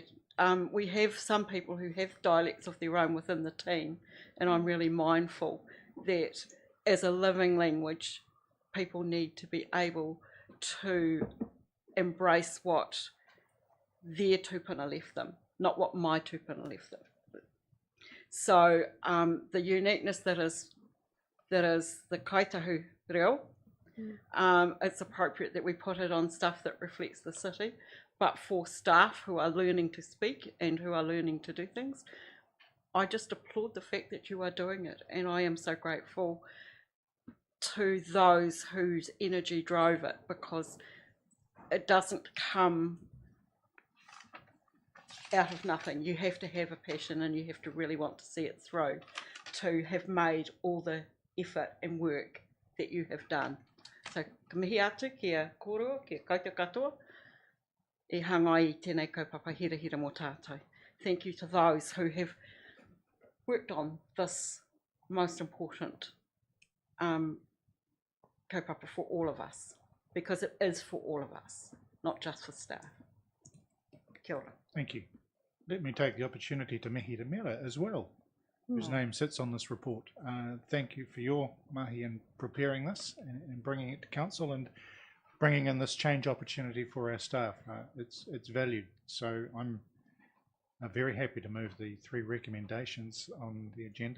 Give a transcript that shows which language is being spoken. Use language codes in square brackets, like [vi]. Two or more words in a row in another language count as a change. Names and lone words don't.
[en] We have some people who have dialects of their own within the team, and I'm really mindful that as a living language, people need to be able to embrace what their tupuna left them, not what my tupuna left them. So the uniqueness that is the kaitahu reo, it's appropriate that we put it on stuff that reflects the city, but for staff who are learning to speak and who are learning to do things, I just applaud the fact that you are doing it, and I am so grateful to those whose energy drove it, because it doesn't come out of nothing. You have to have a passion and you have to really want to see it through to have made all the effort and work that you have done. So, [mi] ka mihi atu kia kōrua, kia koutou katoa, e hanga i tēnei kaupapa hira hira mō tātou. [en] Thank you to those who have worked on this most important kaupapa for all of us, because it is for all of us, not just for staff. [mi] Kia ora. [en] Thank you. Let me take the opportunity to mihi te mera as well, whose name sits on this report. Thank you for your mahi in preparing this and bringing it to council and bringing in this change opportunity for our staff. It's valued. So I'm very happy to move the 3 recommendations on the agenda.